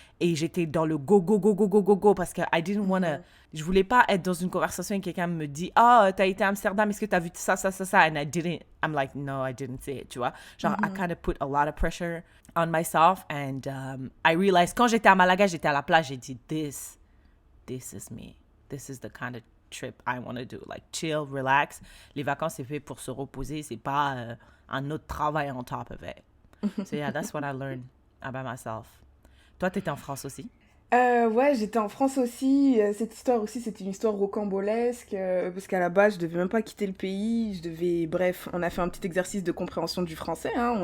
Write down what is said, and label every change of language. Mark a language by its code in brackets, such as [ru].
[fr] Et j'étais dans le go, go, go, go, go, go, go. Parce que [en] I didn't wanna... [fr] Je voulais pas être dans une conversation et quelqu'un me dit « Ah, t'as été à Amsterdam, est-ce que t'as vu ça, ça, ça, ça? » [en] And I didn't... I'm like, no, I didn't see it, [fr] tu vois? Genre, [en] I kind of put a lot of pressure on myself. And I realized, [fr] quand j'étais à Malaga, j'étais à la plage, j'ai dit « [en] This is me. This is the kind of trip I want to do. Like, chill, relax. [fr] Les vacances, c'est fait pour se reposer. C'est pas un autre travail [en] on top of it. So yeah, that's what I learned by myself. [fr] Toi, t'étais en France aussi? Ouais, j'étais en France aussi. Cette histoire aussi, c'était une histoire rocambolesque. Parce qu'à la base, je devais même pas quitter le pays. Bref, on a fait un petit exercice de compréhension du français. Hein.